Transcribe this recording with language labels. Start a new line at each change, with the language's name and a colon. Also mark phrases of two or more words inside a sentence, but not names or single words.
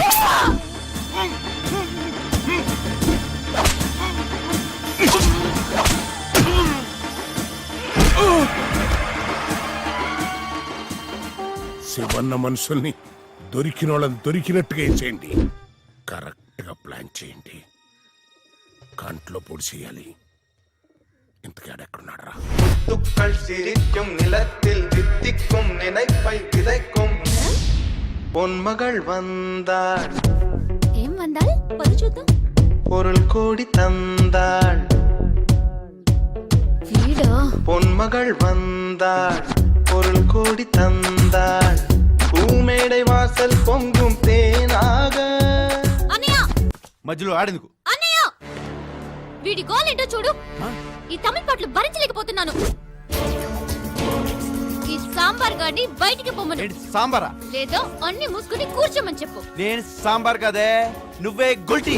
Telugu: శివన్న మనుషుల్ని దొరికిన వాళ్ళని దొరికినట్టుగా చేయండి. కరెక్ట్ గా ప్లాన్ చేయండి. కంట్లో పొడి చేయాలి. ఇంతకేడెక్కడున్నాడు రా?
Tamil: பொன்மகள் வந்தாள்,
Telugu: ఏం వందాల్ పది చూద్దాం.
Tamil: பொருள் கோடி தந்தாள்.
Telugu: వీడా
Tamil: பொன்மகள் வந்தாள், பொருள் கோடி தந்தாள். பூமேடை வாசல் பொங்கும் தேனாக.
Telugu: అన్నయ్య మధ్యలో ఆడేందుకు? అన్నయ్య వీడి గోల్ ఏంటో చూడు. ఈ తమిళ పాటలు భరించలేకపోతున్నాను. ఈ సాంబార్ గాడిని బయటికి పొమ్మను. ఏంటి సాంబారా? లేదో అన్ని మూసుకుని కూర్చోమని చెప్పు. నేను సాంబార్ కదే, నువ్వే గుల్టీ.